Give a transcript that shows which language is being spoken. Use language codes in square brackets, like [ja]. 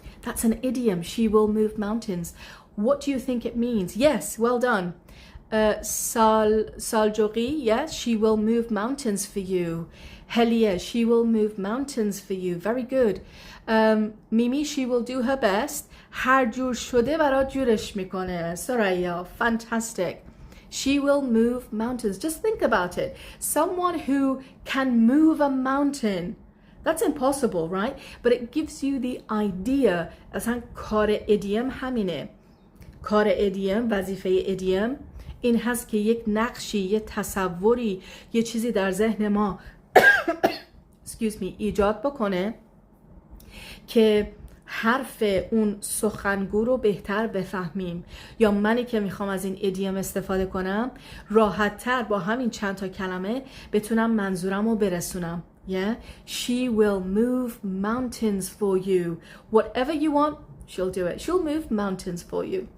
[en] That's an idiom, she will move mountains. What do you think it means? Yes, well done. Saljogi, yes, she will move mountains for you. Helia, she will move mountains for you. Very good. Mimi, she will do her best. [fa] هر جور شده برات جورش میکنه. [en] Soraya, fantastic. She will move mountains. Just think about it. Someone who can move a mountain. That's impossible, right? But it gives you the idea. [fa] اصلا کار idiom همینه. کار idiom، وظیفه idiom این هست که یک نقشی، یه تصوری، یه چیزی در ذهن ما [en] excuse me [fa] ایجاد بکنه که حرف اون سخنگو رو بهتر بفهمیم، یا منی که میخوام از این ایدیوم استفاده کنم راحت تر با همین چند تا کلمه بتونم منظورم رو برسونم. [en] Yeah, she will move mountains for you. Whatever you want, she'll do it. She'll move mountains for you.